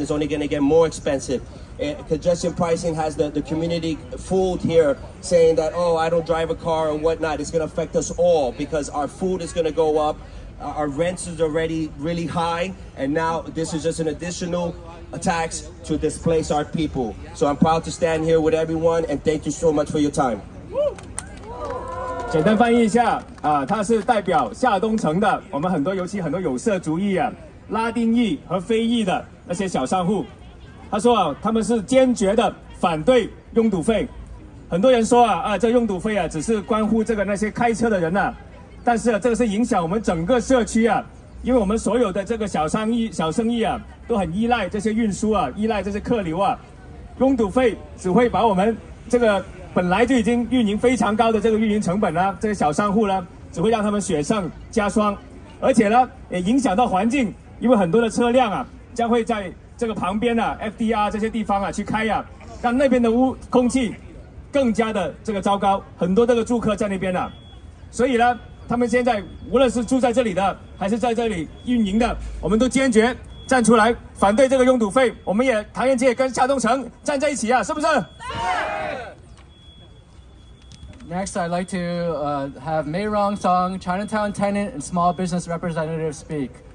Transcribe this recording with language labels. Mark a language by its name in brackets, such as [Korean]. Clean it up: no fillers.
[English] It's only going to get more expensive. Congestion pricing has the community fooled here, saying that, oh, I don't drive a car or whatnot. It's going to affect us all because our food is going to go up. Our rents is already really high, and now this is just an additional tax to displace our people. So I'm proud to stand here with everyone, and thank you so much for your time. [Chinese] 简单翻译一下啊，他是代表下东城的我们尤其很多有色族裔啊、拉丁裔和非裔的那些小商户。他说啊，他们是坚决的反对拥堵费。很多人说这拥堵费啊，只是关乎那些开车的人呐，但是这个是影响我们整个社区啊，因为我们所有的这个小生意啊，都很依赖这些运输啊，依赖这些客流啊。拥堵费只会把我们这个本来就已经运营非常高的这个运营成本呢，这些小商户呢，只会让他们雪上加霜，而且呢，也影响到环境，因为很多的车辆啊，将会在这个旁边啊 FDR 这些地方啊去开啊，让那边的空气更加的这个糟糕，很多这个住客在那边啊，所以呢，他们现在无论是住在这里的，还是在这里运营的，我们都坚决站出来反对这个拥堵费。我们也唐人街跟下东城站在一起啊，是不是？ [English] Next, I'd like to have Mei Rong Song, Chinatown tenant and small business representative speak.